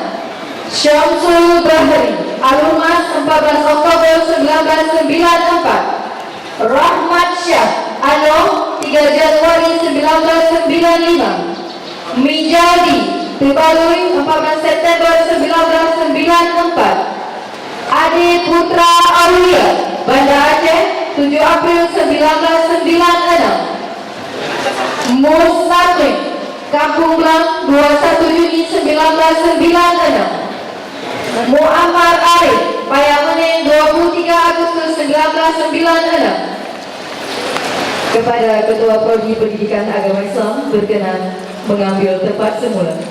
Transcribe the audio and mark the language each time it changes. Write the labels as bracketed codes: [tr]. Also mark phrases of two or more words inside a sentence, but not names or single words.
[id] Syamsul Bahri Alumas, 14 Oktober 1994. Rahmat Syah Anom, 3 Januari 1995. Mijadi Tibalui, 14 September 1994. Ade Putra Aulia Banda Aceh, 7 April 1996. Mustaqim Kampung Blang, 21 Juni 1996. Muammar Arif, Payamanen 23 Agustus 1996. Kepada Ketua Prodi Pendidikan Agama Islam berkenan mengambil tempat semula.